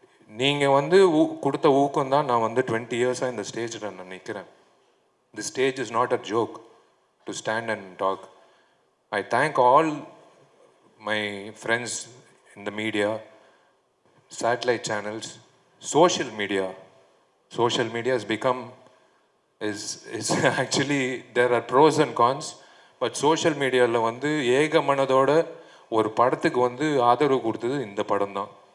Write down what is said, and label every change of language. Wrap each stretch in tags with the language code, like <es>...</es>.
<ta>நீங்கள் வந்து கொடுத்த ஊக்கம் தான் நான் வந்து 20 இயர்ஸாக இந்த ஸ்டேஜில் நான் நிற்கிறேன்.</ta> <en>The stage is not a joke to stand and talk. I thank all my friends in the media, satellite channels, social media. Social media has become, is actually, there are pros and cons.</en> <ta>But social மீடியாவில் வந்து ஏக மனதோட ஒரு படத்துக்கு வந்து ஆதரவு கொடுத்தது இந்த படம் தான்.</ta>